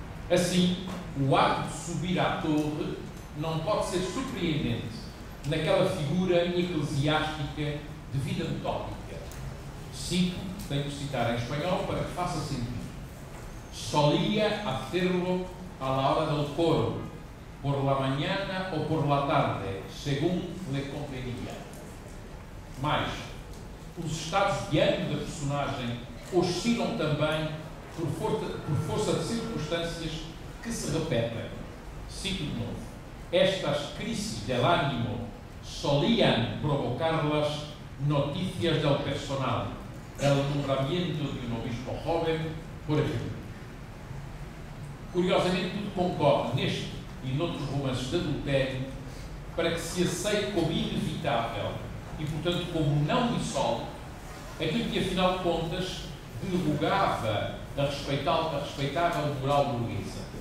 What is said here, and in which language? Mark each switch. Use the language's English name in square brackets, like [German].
[Portuguese] Assim, o ato de subir à torre não pode ser surpreendente naquela figura eclesiástica de vida metódica. Cito, tenho que citar em espanhol para que faça sentido. [Spanish] Solía hacerlo a la hora del coro, por la mañana o por la tarde, según le convenía. [Portuguese] Mas, os estados de ânimo da personagem oscilam também por força de circunstâncias que se repetem. Cito de novo. [Spanish] Estas crisis del ánimo solían provocarlas noticias del personal, el nombramiento de un obispo joven, [Portuguese] por exemplo. [Spanish] Curiosamente, tudo concorre neste e noutros romances de adultério para que se aceite como inevitável e, portanto, como não insólito aquilo que, afinal de contas, derrogava a respeitável moral burguesa.